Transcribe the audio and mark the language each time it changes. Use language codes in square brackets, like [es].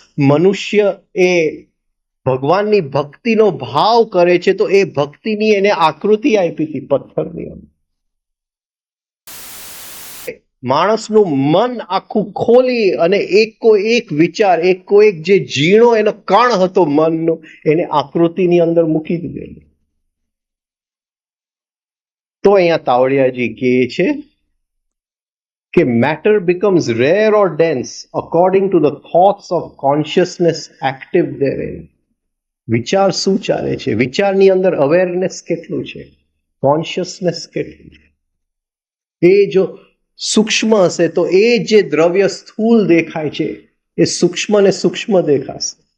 [gu] મનુષ્ય એ ભગવાનની ભક્તિનો ભાવ કરે છે તો એ ભક્તિની એને આકૃતિ આપી હતી પથ્થરની અંદર. માણસનું મન આખું ખોલી અને એકો એક વિચાર, એકો એક જે ઝીણો એનો કણ હતો મનનો, એને આકૃતિની અંદર મૂકી દીધેલી. તો અહીંયા તાવડિયાજી કહે છે કે [en] Matter becomes rare or dense according to the thoughts of consciousness active therein. [gu] વિચાર શું ચાલે છે, વિચારની અંદર અવેરનેસ કેટલું છે, કોન્શિયસનેસ કેટલું છે. એ જો સૂક્ષ્મ હશે તો એ જે દ્રવ્ય સ્થૂલ દેખાય છે એ સૂક્ષ્મ ને સૂક્ષ્મ દેખાશે.